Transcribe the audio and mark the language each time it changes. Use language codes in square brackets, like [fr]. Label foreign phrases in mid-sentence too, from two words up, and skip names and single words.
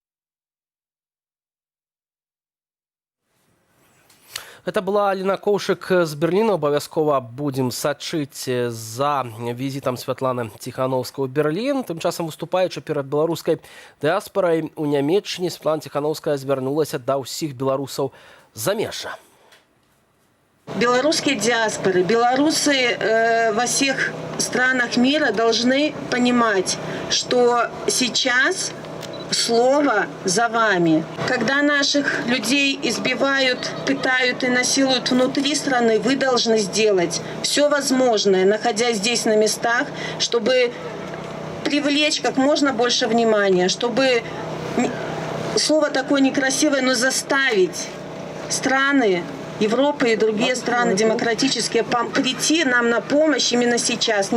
[be] Гэта была Аліна Коўшык з Берліна. Абавязкова будзем сачыць за візітам Святланы Ціхановскай у Берлін. Тым часам, выступаючы перад беларускай дыаспарай у Нямецчыне, Святлана Ціхановская звярнулася да ўсіх беларусаў замежжа. [ru] Белорусские диаспоры, белорусы во всех странах мира должны понимать, что сейчас слово за вами. Когда наших людей избивают, пытают и насилуют внутри страны, вы должны сделать все возможное, находясь здесь на местах, чтобы привлечь как можно больше внимания, чтобы, слово такое некрасивое, но заставить страны Европы и другие страны демократические прийти нам на помощь именно сейчас.